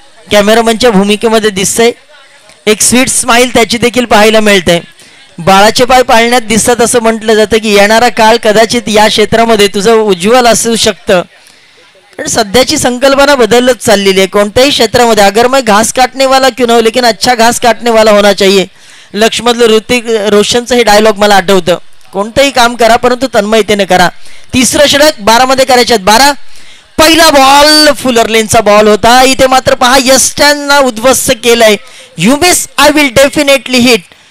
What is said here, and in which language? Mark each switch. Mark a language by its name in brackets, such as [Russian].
[Marathi] कॅमेरामनच्या भूमिकेमध्ये दिसतंय. एक स्वीट स्माइल त्याची देखील पाहायला मिळते. बाळाचे पाय पाळण्यात दिसतात असं म्हटलं जातं की येणारा काळ कदाचित या क्षेत्रामध्ये तुझं उज्ज्वल असू शकतं. कारण सध्याची संकल्पना बदलत चाललेली आहे कोणत्याही क्षेत्रामध्ये. [Hindi] अगर मैं घास काटने वाला क्यों ना हो लेकिन अच्छा घास काटने वाला होना चाहिए. [Marathi] लक्ष्मधलं ऋतिक रोशनचं हे डायलॉग मला आठवतं. कोणतंही काम करा परंतु तन्मयतेने करा. तिसरं षटक 12 मध्ये करायच्यात 12. पहिला बॉल फुलर लेनचा बॉल होता. इथे मात्र पहा यस्टनना उद्ध्वस्त केलंय. [English] You miss I will definitely hit.